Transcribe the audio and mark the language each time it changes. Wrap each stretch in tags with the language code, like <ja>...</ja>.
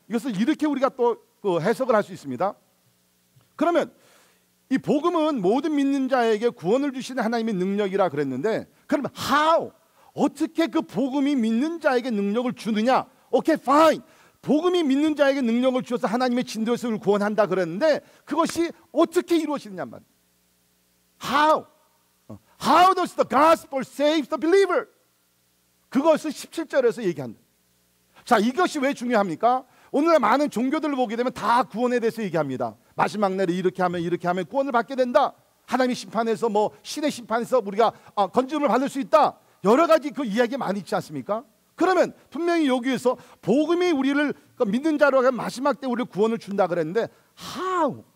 <ko>이것을 이렇게 우리가 또 해석을 할 수 있습니다. 그러면 이 복음은 모든 믿는 자에게 구원을 주시는 하나님의 능력이라 그랬는데, 그러면 how? 어떻게 그 복음이 믿는 자에게 능력을 주느냐? 오케이,</ko> <en>fine.</en> <ko>복음이 믿는 자에게 능력을 주어서 하나님의 진노에서 우리를 구원한다 그랬는데 그것이 어떻게 이루어지느냐 말이에요. How?</ko> <en>How does the gospel save the believer?</en> <ko>그것을 17절에서 얘기한다. 자, 이것이 왜 중요합니까? 오늘날 많은 종교들을 보게 되면 다 구원에 대해서 얘기합니다. 마지막 날에 이렇게 하면 구원을 받게 된다. 하나님의 심판에서 뭐 신의 심판에서 우리가 건짐을 받을 수 있다. 여러 가지 그 이야기 많이 있지 않습니까? 그러면 분명히 여기에서 복음이 우리를 믿는 자로 하면 마지막 때 우리를 구원을 준다 그랬는데 how?</ko>